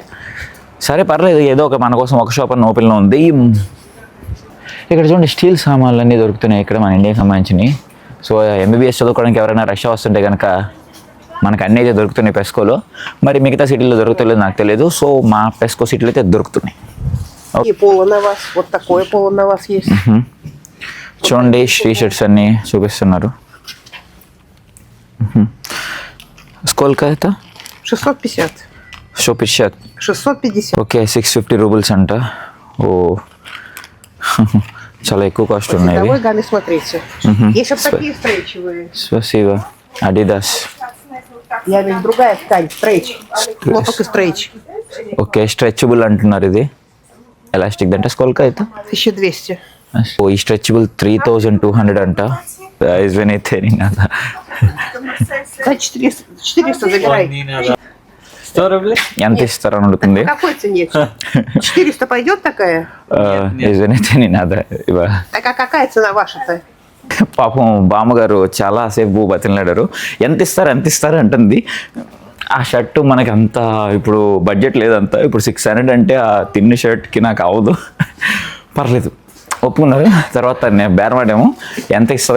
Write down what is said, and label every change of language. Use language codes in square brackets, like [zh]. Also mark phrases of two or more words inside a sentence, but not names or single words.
[te] సరే పర్లేదు, ఏదో ఒక మన కోసం ఒక షాప్ అన్న ఓపెన్లో ఉంది. ఇక్కడ చూడండి స్టీల్ సామాన్లు అన్నీ దొరుకుతున్నాయి ఇక్కడ మన ఇండియాకి సంబంధించినవి. సో ఎంబీబీఎస్ చదువుకోవడానికి ఎవరైనా రష్యా వస్తుంటే కనుక మనకు అన్నీ అయితే దొరుకుతున్నాయి పెస్కోలో. మరి మిగతా సిటీలో దొరుకుతలేదు నాకు తెలియదు. సో మా పెస్కో సిటీలో అయితే దొరుకుతున్నాయి. [ru] И поло на вас, вот такое поло на вас есть. [te] చూడండి [en] T-shirts [te] అన్నీ చూపిస్తున్నారు. స్కూల్కి అయితే 650. 650. ఓకే, 650 రూపాయలు అంట. ఓ, చాలా ఎక్కువ కాస్ట్ ఉన్నాయి. [ru] Цветовой гамме смотрите. Есть вот такие стрейчевые. Спасибо. Adidas. Я имею в виду другая ткань, стрейч. Хлопок и стрейч. [te] ఓకే, స్ట్రెచబుల్ అంటున్నారు. ఇది ఎలాస్టిక్ దంట. స్కూల్కి అయితే 1200. ఓ, ఈ స్ట్రెచబుల్ 3200 అంట. [ru] Извините, не надо. За 400 забирайте. 100 рублей? [te] ఎంత ఇస్తారని అడుగుతుంది. [ru] По какой цене? 400 пойдет такая? Извините, не надо. Так а какая цена ваша-то? [te] పాపం బామ్మగారు చాలాసేపు బతిలాడారు. ఎంత ఇస్తారు అంటుంది. ఆ షర్టు మనకి అంత ఇప్పుడు బడ్జెట్ లేదంతా. ఇప్పుడు 600 అంటే ఆ తిన్న షర్ట్కి నాకు అవ్వదు. పర్లేదు, ఒప్పుకున్నారు. తర్వాత నేను బేరమాడేమో ఎంత ఇస్తావు అని.